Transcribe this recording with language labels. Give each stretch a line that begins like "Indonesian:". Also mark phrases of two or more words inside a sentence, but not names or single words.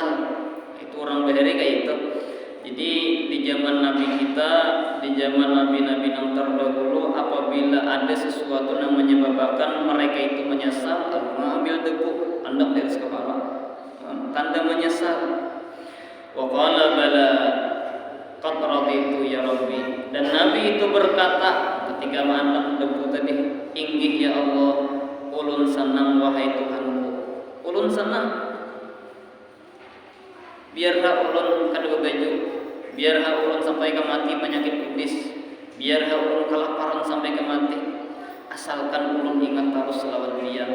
Indonesian: Itu orang Bahari kayak itu. Jadi di zaman Nabi kita, di zaman Nabi-Nabi yang terdahulu, apabila ada sesuatu yang menyebabkan mereka itu menyesal, mengambil debu hendak di atas kepala, tanda menyesal.
Arabic: Wa qala bala qad raditu ya Rabbi.
Indonesian: Dan Nabi itu berkata ketika mengandang debu tadi,
Banjar: inggih ya Allah, ulun senang wahai Tuhanku, ulun senang. Biarlah ulun kada baju, biarlah ulun sampai ke mati penyakit kudis, biarlah ulun kelaparan sampai ke mati, asalkan ulun ingat terus lawan dia.